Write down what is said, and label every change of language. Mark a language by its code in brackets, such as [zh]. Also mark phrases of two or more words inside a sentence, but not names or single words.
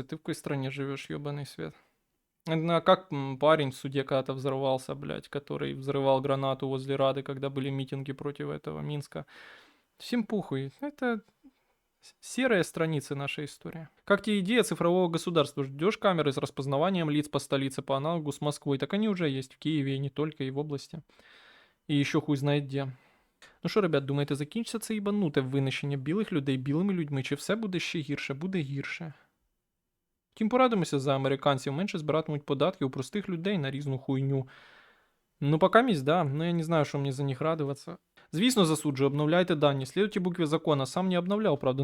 [ru] Ты в какой стране живешь, ебаный свет? А как парень в суде когда-то взорвался, блядь, который взрывал гранату возле Рады, когда были митинги против этого Минска. Всем пухуй. Это серая страница нашей истории. Как тебе идея цифрового государства? Ждешь камеры с распознаванием лиц по столице по аналогу с Москвой? Так они уже есть в Киеве, и не только, и в области. И еще хуй знает где. [uk] Ну що, ребят, думаєте, закінчиться це їбануте винищення білих людей білими людьми, чи все буде ще гірше? Буде гірше. Втім, порадимося за американців, менше збиратимуть податки у простих людей на різну хуйню. Ну, пока місць, да. Ну, я не знаю, що мені за них радуватися. Звісно, засуджую, обновляйте дані, [ru] следуйте букве закона. Сам не обновлял, правда.